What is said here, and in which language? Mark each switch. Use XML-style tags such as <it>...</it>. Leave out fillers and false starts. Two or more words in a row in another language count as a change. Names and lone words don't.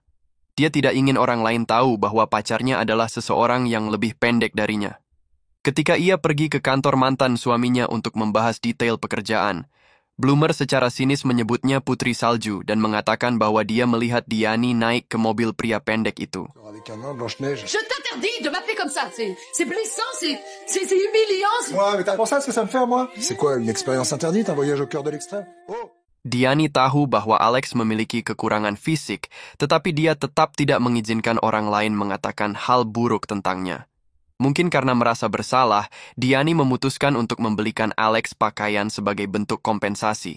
<id>Dia tidak ingin orang lain tahu bahwa pacarnya adalah seseorang yang lebih pendek darinya. Ketika ia pergi ke kantor mantan suaminya untuk membahas detail pekerjaan, Bloomer secara sinis menyebutnya Putri Salju dan mengatakan bahwa dia melihat Diani naik ke mobil pria pendek itu.</id> <fr>Je t'interdis de m'appeler comme ça. C'est blessant, c'est humiliant. Ouais, mais t'as pensé à ce que ça me fait à moi? C'est quoi, une expérience interdite, un voyage au cœur de l'extrême? Oh!</fr> <id>Diani tahu bahwa Alex memiliki kekurangan fisik, tetapi dia tetap tidak mengizinkan orang lain mengatakan hal buruk tentangnya. Mungkin karena merasa bersalah, Diani memutuskan untuk membelikan Alex pakaian sebagai bentuk kompensasi.</id>